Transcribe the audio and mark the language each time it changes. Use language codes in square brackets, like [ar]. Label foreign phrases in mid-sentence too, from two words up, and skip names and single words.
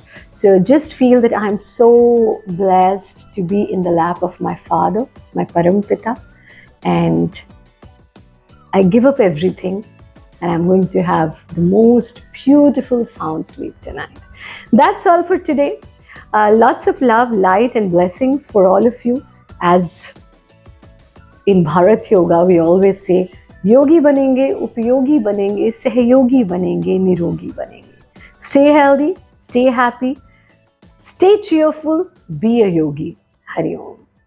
[en] So just feel that I'm so blessed to be in the lap of my father, my Parampita, and I give up everything and I'm going to have the most beautiful sound sleep tonight. That's all for today. Lots of love, light, and blessings for all of you. As in Bharat Yoga, we always say, [hi] योगी बनेंगे, उपयोगी बनेंगे, सहयोगी बनेंगे, निरोगी बनेंगे. [en] Stay healthy, stay happy, stay cheerful, be a yogi. [hi] हरि ॐ.